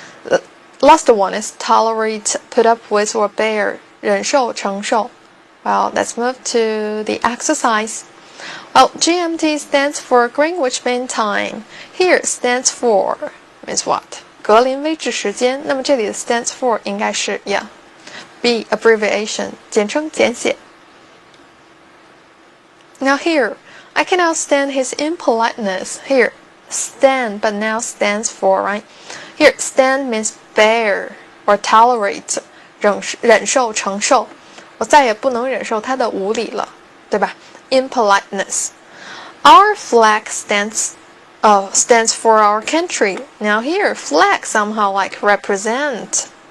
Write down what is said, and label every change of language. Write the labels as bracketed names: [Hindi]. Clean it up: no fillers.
[English] The last one is tolerate, put up with, or bear, 忍受、承受。 Well, let's move to the exercise. Well, GMT stands for Greenwich Mean Time. Here stands for means what? [Chinese] 格林威治时间。那么这里的 stands for 应该是 be abbreviation, 简称简写。 [English] Now here, I cannot stand his impoliteness. Here, stand, but now stands for, right? Here, stand means bear or tolerate, 忍受、承受。 [Chinese] 我再也不能忍受他的无礼了，对吧？ [English] Impoliteness. Our flag stands for our country. Now here, flag somehow like represent.